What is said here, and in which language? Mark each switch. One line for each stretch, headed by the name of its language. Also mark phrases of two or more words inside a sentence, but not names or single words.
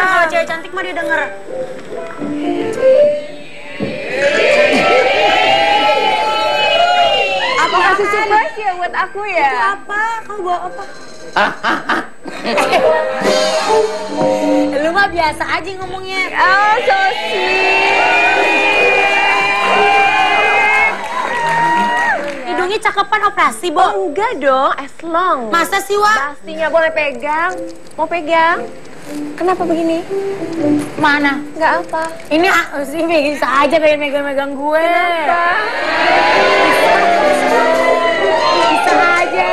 Indonesian: Kalau cewek cantik mah dia denger. Apa kasih surprise ya buat aku ya? Itu apa? Kamu bawa apa? Lu mah biasa aja ngomongnya.
English: Oh, so sweet.
Indonesian: Hidungnya cakepan operasi, Bo. Oh, enggak dong,
English: as long.
Indonesian: Masa sih, Wak? Pastinya boleh pegang. Mau pegang? Kenapa begini? Mana? Enggak apa. Ini sih bisa aja pengen megang-megang gue. Kenapa? Bisa aja.